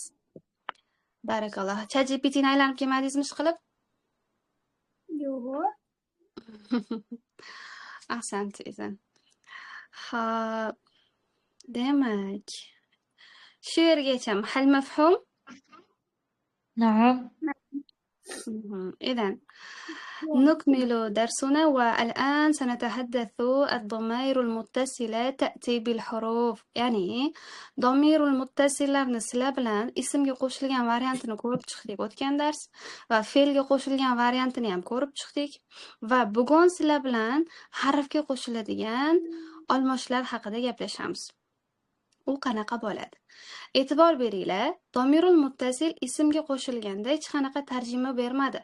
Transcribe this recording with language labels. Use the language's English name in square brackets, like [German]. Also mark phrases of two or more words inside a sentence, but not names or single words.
[Uzbek] Barakalloh. ChatGPTni aylanib kelmadingizmi ishqilib? Yo'q. [Arabic] أحسنت إذن. Xo'p. [Uzbek] Demak, shu yergacha [Arabic] هل مفهوم? [Uzbek] na'am [Arabic] إذن نكمل درسنا والآن سنتحدث الضمائر المتصلة تأتي بالحروف يعني ضمير المتصل [Uzbek] larni sizlar bilan ismga qo'shilgan variantini ko'rib chiqdik o'tgan dars va fe'lga qo'shilgan variantini ham ko'rib chiqdik va bugun sizlar bilan harfga qo'shiladigan almoshlar haqida gaplashamiz. U qanaqa bo'ladi? E'tibor beringlar, [Arabic] ضمير المتصل [Uzbek] ismga qo'shilganda hech qanaqa tarjima bermadi.